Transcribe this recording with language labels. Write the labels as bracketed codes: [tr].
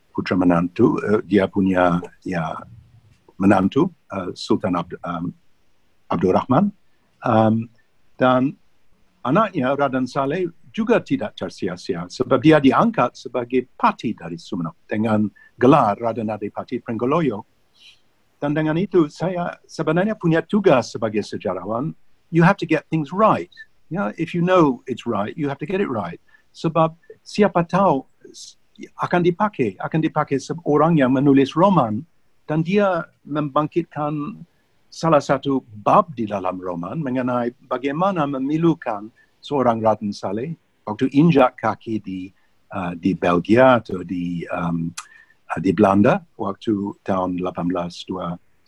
[id] menantu, dia punya menantu Sultan Abdurrahman, dan anaknya Raden Saleh juga tidak tersia-sia sebab dia diangkat sebagai pati dari Sumeneb dengan gelar Raden Adipati Pringgoloyo. Dan dengan itu saya sebenarnya punya tugas sebagai sejarawan. [en] You have to get things right. If you know it's right, you have to get it right. [id] Sebab siapa tahu akan dipakai seorang yang menulis roman dan dia membangkitkan salah satu bab di dalam roman mengenai bagaimana memilukan seorang Raden Saleh waktu injak kaki di Belgia atau di Belanda waktu tahun 1829-30,